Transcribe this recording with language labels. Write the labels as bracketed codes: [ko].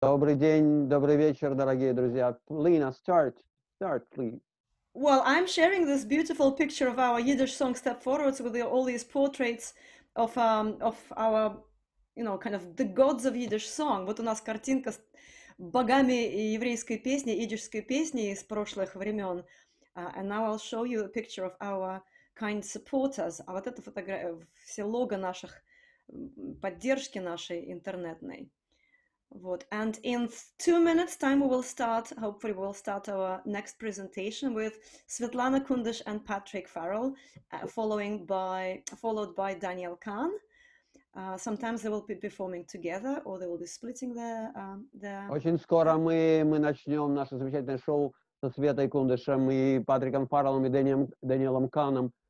[ru] Добрый день, добрый вечер, дорогие друзья. [en] Lena, start, please. Well, I'm sharing this beautiful picture of our Yiddish song Step Forwards with all these portraits of our, kind of the gods of Yiddish song. [ru] Вот у нас картинка с богами еврейской песни, идишской песни из прошлых времен. [en] And now I'll show you a picture of our kind supporters. [ru] А вот это все лого наших, поддержки нашей интернетной. Вот. [en] And in 2 minutes time we will start, hopefully we'll start our next presentation with Svetlana Kundish and Patrick Farrell, followed by Daniel Kahn. Sometimes they will be performing together or they will be splitting their... [ru] Очень скоро мы начнем наше замечательное шоу со Светой Кундышем и Патриком Фарреллом и Дэниелом Каном.